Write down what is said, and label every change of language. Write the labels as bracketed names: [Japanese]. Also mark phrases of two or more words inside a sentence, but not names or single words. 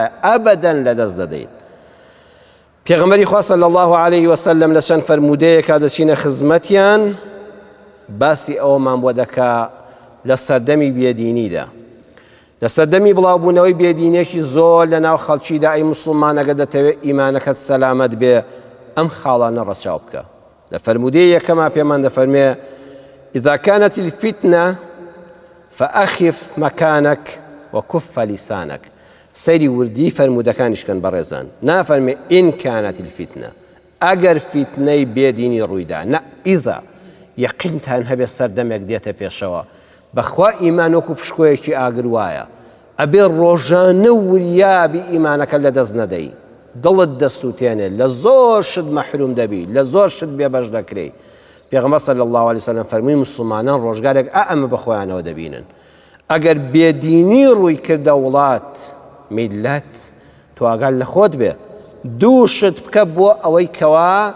[Central Kurdish] ئەبەدەن لەدەست دەدەین پێغەمبەری خوا [Arabic] صلی الله علیه وسلم [Central Kurdish] لە چەند فەرمودەیەکا دەچینە خزمەتیان باسی ئەوەمان بۆ دەکا لە سەردەمی بێدینیدا لە سەردەمی بڵاوبوونەوەی بێدینێکی زۆر لە ناو خەڵکیدا ئەی موسڵمان ئەگەر دەتەوێت ئیمانەکەت سەلامەت بێ ئەم خاڵانە ڕەچاو بکە لە فەرمودەی یەکەما پێمان دەفەرمێ [Arabic] إذا كانت الفتنة فأخف مكانك وكف لسانك [Central Kurdish] سەیری وردی فەرمودەکانیشکەن بەڕێزان نافەرمێ [Arabic] إن كانت الفتنة [Central Kurdish] ئەگەر فتنەی بێدینی ڕوویدا نە ئیذا یەقینتان هەبێت سەردەمێک دێتە پێشەوە بەخوا ئیمان وەکو پشکۆیەکی ئاگر وایە ئەبێ ڕۆژانە وریابی ئیمانەکە لەدەست نەدەی دڵت دەسووتێنێ لە زۆر شت مەحروم دەبی لە زۆر شت بێبەش دەکرێ پێغەمبەر [Arabic] صلی الله علیه وسلم [Central Kurdish] فەرمووی موسڵمانان ڕۆژگارێک ئەمە بەخۆیانەوە دەبینن ئەگەر بێدینی ڕووی کردە وڵات میلەت تواگەل لە خۆت بێ دوو شت بکە بۆ ئەوەی کەوا